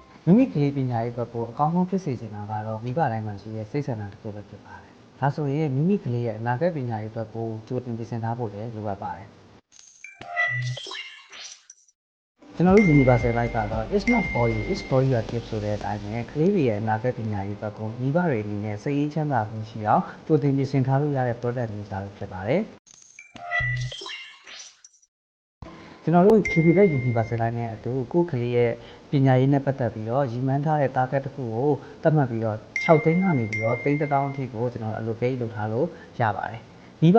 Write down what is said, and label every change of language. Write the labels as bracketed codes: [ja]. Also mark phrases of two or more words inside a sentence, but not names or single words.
[my] မိမိကလေးပညာရေးဘက်ကိုအကောင်းဆုံးဖြစ်စေချင်တာကတော့မိဘတိုင်းမှာရှိတဲ့စိတ်ဆန္ဒတစ်ခုပဲဖြစ်ပါတယ်။ဒါဆိုရင်မိမိကလေးရဲ့အနာဂတ်ပညာရေးဘက်ကိုကြိုတင်ပြင်ဆင်ထားဖို့လည်းလိုအပ်ပါတယ်။ကျွန်တော်တို့ Universal Life ကတော့ [en] it's not for you it's for your kids [my] ဆိုတဲ့အတိုင်းပဲကလေးတွေရဲ့အနာဂတ်ပညာရေးဘက်ကိုမိဘတွေအနေနဲ့စိတ်အေးချမ်းသာမှုရှိအောင်ကြိုတင်ပြင်ဆင်ထားလို့ရတဲ့ product တွေစားလို့ဖြစ်ပါတယ်။ ကျွန်တော်တို့ KPI Universal Life နဲ့အတူကိုယ့်ကလေးရဲ့ပညာရေးနဲ့ပတ်သက်ပြီးတော့ရည်မှန်းထားတဲ့ target တစ်ခုကိုသတ်မှတ်ပြီးတော့6သိန်းကနေပြီးတော့3,000အထိကိုကျွန်တော် allocate လုပ်ထားလို့ရပါတယ်။မိဘ